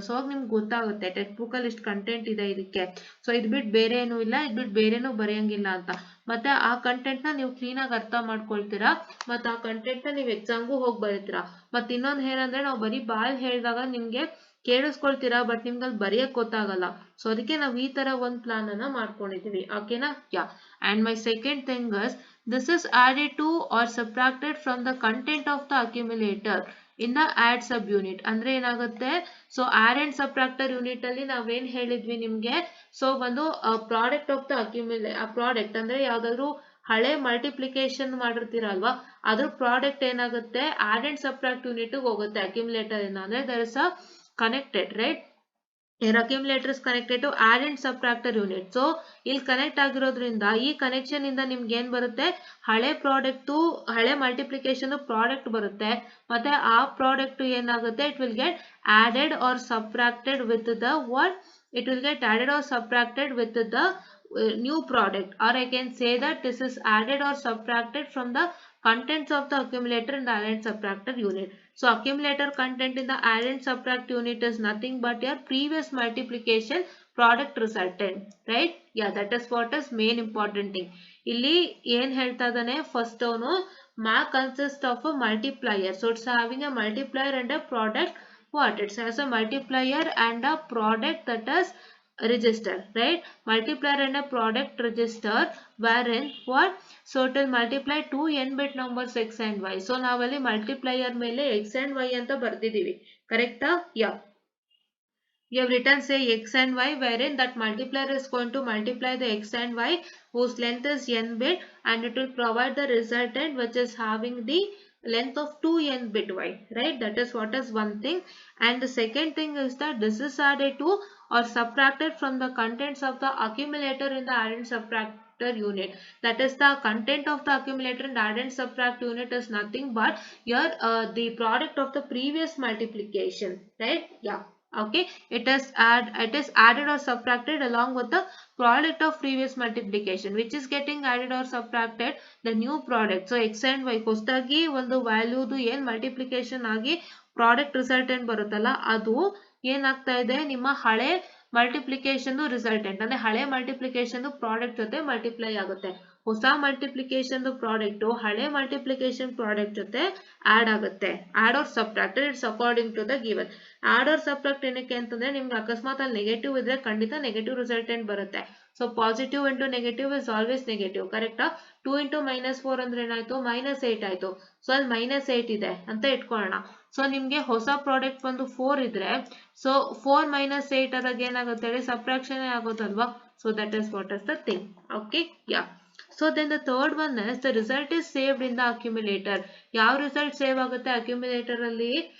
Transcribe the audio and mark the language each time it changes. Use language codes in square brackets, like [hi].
[kn] So ನಿಮ್ಗೆ ಗೊತ್ತಾಗುತ್ತೆ text book ಅಲ್ಲಿ ಇಷ್ಟು ಕಂಟೆಂಟ್ ಇದೆ ಇದಕ್ಕೆ, ಸೊ ಇದ್ ಬಿಟ್ಟು ಬೇರೆ ಏನೂ ಇಲ್ಲ, ಇದ್ ಬಿಟ್ಟು ಬೇರೆನೂ ಬರೆಯಂಗಿಲ್ಲ ಅಂತ. ಮತ್ತೆ ಆ ಕಂಟೆಂಟ್ ನ ನೀವು ಕ್ಲೀನ್ ಆಗಿ ಅರ್ಥ ಮಾಡ್ಕೊಳ್ತೀರಾ, ಮತ್ತೆ ಆ ಕಂಟೆಂಟ್ ನ ನೀವು ಎಕ್ಸಾಮ್ಗೂ ಹೋಗಿ ಬರೀತೀರಾ. ಮತ್ತೆ ಇನ್ನೊಂದ್ ಏನಂದ್ರೆ, ನಾವು ಬರೀ ಬಾಯ್ ಹೇಳಿದಾಗ ನಿಮ್ಗೆ ಕೇಳಿಸ್ಕೊಳ್ತೀರಾ, ಬಟ್ ನಿಮ್ಗೆ ಅಲ್ಲಿ ಬರೆಯಕ್ ಗೊತ್ತಾಗಲ್ಲ. ಸೊ ಅದಕ್ಕೆ ನಾವು ಈ ತರ ಒಂದ್ ಪ್ಲಾನ್ ಅನ್ನ ಮಾಡ್ಕೊಂಡಿದೀವಿ. ಓಕೆನಾ? ಯಾ. [en] And my second thing is, this is added to or subtracted from the content of the accumulator in the add sub unit. [kn] ಅಂದ್ರೆ ಏನಾಗುತ್ತೆ, so add and subtractor unit ಅಲ್ಲಿ ನಾವೇನ್ ಹೇಳಿದ್ವಿ ನಿಮ್ಗೆ, ಸೊ ಒಂದು [en] product of the product [kn] ಅಂದ್ರೆ ಯಾವ್ದಾದ್ರು ಹಳೆ ಮಲ್ಟಿಪ್ಲಿಕೇಶನ್ ಮಾಡಿರ್ತೀರಲ್ವಾ, ಅದ್ರ ಪ್ರಾಡಕ್ಟ್ ಏನಾಗುತ್ತೆ ಆಡ್ ಅಂಡ್ ಸಬ್ಟ್ರಾಕ್ಟ್ ಯೂನಿಟ್ ಹೋಗುತ್ತೆ ಅಕ್ಯುಮುಲೇಟರ್ ಇಂದ. [en] ಅಂದ್ರೆ there is a connected, right? your accumulator is connected to add and subtractor unit. [kn] so ಇಲ್ಲಿ ಕನೆಕ್ಟ್ ಆಗಿರೋದ್ರಿಂದ ಈ ಕನೆಕ್ಷನ್ ಇಂದ ನಿಮ್ಗೆ ಏನ್ ಬರುತ್ತೆ, ಹಳೆ ಪ್ರಾಡಕ್ಟ್ ಹಳೆ ಮಲ್ಟಿಪ್ಲಿಕೇಶನ್ ಪ್ರಾಡಕ್ಟ್ ಬರುತ್ತೆ. ಮತ್ತೆ ಆ ಪ್ರಾಡಕ್ಟ್ ಏನಾಗುತ್ತೆ, [en] It will get added or subtracted with the what, it will get added or subtracted with the new product, or I can say that this is added or subtracted from the contents of the accumulator in the add and subtractor unit. So accumulator content in the add and subtract unit is nothing but your previous multiplication product resultant, right? Yeah, that is what is main important thing. [kn] ಇಲ್ಲಿ ಏನ್ ಹೇಳ್ತಾ ಇದ್ದಾನೆ, first ಅವನು [en] math consists of a multiplier. So it's having a multiplier and a product. What? It has a multiplier and a product that is register, right? Multiplier and a product register wherein what, so it will multiply two n bit numbers x and y. [kn] So ನಾವಲ್ಲಿ multiplier ಮೇಲೆ x and y ಅಂತ ಬರ್ದಿದೀವಿ. ಕರೆಕ್ಟಾ? ಯಾ. [en] You have written say x and y wherein that multiplier is going to multiply the x and y whose length is n bit, and it will provide the resultant which is having the length of 2n bit y, right? That is what is one thing. And the second thing is that this is added to or subtracted from the contents of the accumulator in the add and subtractor unit. That is the content of the accumulator in the add and subtract unit is nothing but your the product of the previous multiplication, right? Yeah. Okay, it is added or subtracted along with the product of previous multiplication, which is getting added or subtracted the new product. [kn] So x and y ಹೊಸದಾಗಿ ಒಂದು ವ್ಯಾಲ್ಯೂದು ಏನ್ multiplication ಆಗಿ product resultant ಬರುತ್ತಲ್ಲ, ಅದು ಏನಾಗ್ತಾ ಇದೆ, ನಿಮ್ಮ ಹಳೆ ಮಲ್ಟಿಪ್ಲಿಕೇಶನ್ ರಿಸಲ್ಟೆಂಟ್ ಅಂದ್ರೆ ಹಳೆ ಮಲ್ಟಿಪ್ಲಿಕೇಶನ್ ಪ್ರಾಡಕ್ಟ್ ಜೊತೆ ಮಲ್ಟಿಪ್ಲೈ ಆಗುತ್ತೆ. ಹೊಸ ಮಲ್ಟಿಪ್ಲಿಕೇಶನ್ ಪ್ರಾಡಕ್ಟ್ ಹಳೆ ಮಲ್ಟಿಪ್ಲಿಕೇಶನ್ ಪ್ರಾಡಕ್ಟ್ ಜೊತೆ ಆಡ್ ಆಗುತ್ತೆ. Add R subtracted, [en] It's according to the given. [kn] Add R subtract ಏನಕ್ಕೆ ಅಂತಂದ್ರೆ, ನಿಮ್ಗೆ ಅಕಸ್ಮಾತ್ ಅಲ್ಲಿ ನೆಗೆಟಿವ್ ಇದ್ರೆ ಖಂಡಿತ ನೆಗೆಟಿವ್ ರಿಸಲ್ಟೆಂಟ್ ಬರುತ್ತೆ. [en] So positive into negative is always negative. ಕರೆಕ್ಟಾ? 2 into -4 [kn] ಅಂದ್ರೆ ಏನಾಯ್ತು, -8 ಆಯ್ತು. ಸೊ ಅಲ್ಲಿ -8 ಇದೆ ಅಂತ ಇಟ್ಕೊಳ್ಳೋಣ. ಸೊ ನಿಮ್ಗೆ ಹೊಸ ಪ್ರಾಡಕ್ಟ್ ಬಂದು 4 ಇದ್ರೆ, ಸೊ 4 - 8 ಆದಾಗ ಏನಾಗುತ್ತೆ ಹೇಳಿ, subtraction ಆಗೋದಲ್ವಾ. [en] So that is what is the thing. [kn] Okay, yeah. [en] So then the third one is the result is saved in the accumulator. [kn] ಯಾವ ರಿಸಲ್ಟ್ ಸೇವ್ ಆಗುತ್ತೆ ಅಕ್ಯುಮುಲೇಟರ್ ಅಲ್ಲಿ?